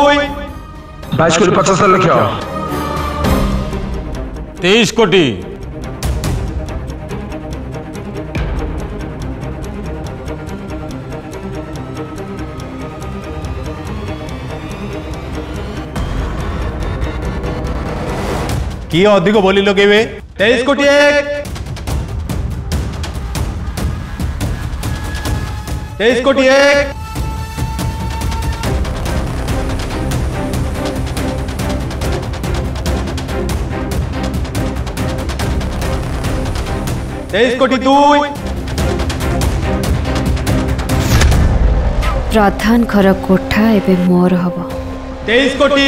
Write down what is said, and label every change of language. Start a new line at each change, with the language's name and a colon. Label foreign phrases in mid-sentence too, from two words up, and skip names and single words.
Odia: 22 କୋଟି 75 ଲକ୍ଷ 23 କୋଟି କିଏ ଅଧିକ ବୋଲି ଲଗେ 23 କୋଟି 1 23 କୋଟି 1 23 କୋଟି 2 ପ୍ରଧାନ ଘର କୋଠା ଏବେ ମୋର ହବ 23 କୋଟି